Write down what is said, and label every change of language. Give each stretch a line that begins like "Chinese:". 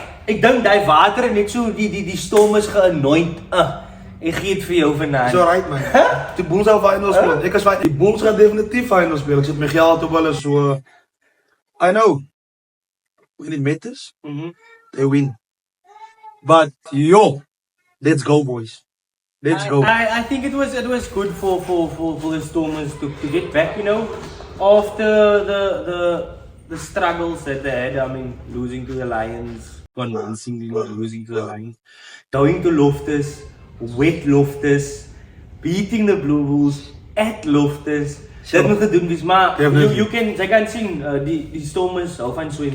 Afrikaans: Ek dink daai water het net so die Stormers geanoint. Ek gee dit vir jou vanaand. So right man. Die Bulls gaan finals speel. Ek is die Bulls gaan definitief finals speel. Ek sit my geld op hulle so.
English: I know. When it matters, they win. But yo, let's go boys. Let's go. I think it was good for the Stormers to get back, you know, after the struggles that they had. I mean, losing to the Lions, convincingly losing to the Lions, going to Loftus, wet Loftus, beating the Blue Bulls at Loftus.
Afrikaans: Dit moet gedoen wees, maar jy kan sien die Stormers hou van swem.